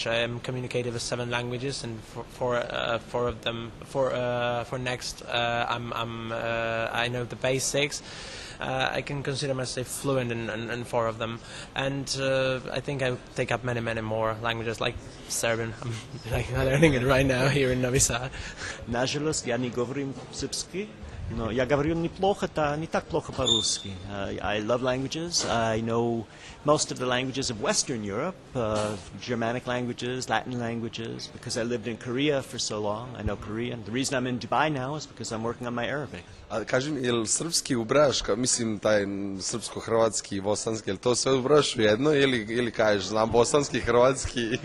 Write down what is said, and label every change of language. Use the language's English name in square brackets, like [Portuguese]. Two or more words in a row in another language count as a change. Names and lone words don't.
[English] I am communicative with 7 languages, and for next, I know the basics. I can consider myself fluent in 4 of them, and I think I take up many more languages, like Serbian. I'm learning it right now here in Novi Sad. [Serbian] Nažalost, ja ne govorim srpski, [Russian] Но я говорю неплохо-то, не так плохо по-русски. [English] I love languages. I know most of the languages of Western Europe, Germanic languages, Latin languages, because I lived in Korea for so long. I know Korean. The reason I'm in Dubai now is because I'm working on my Arabic. [Serbian] A kaži mi, jel srpski ubrajaš, mislim taj srpsko-hrvatski i bosanski, jel to sve ubrajaš u jedno ili kažeš, znam bosanski, hrvatski?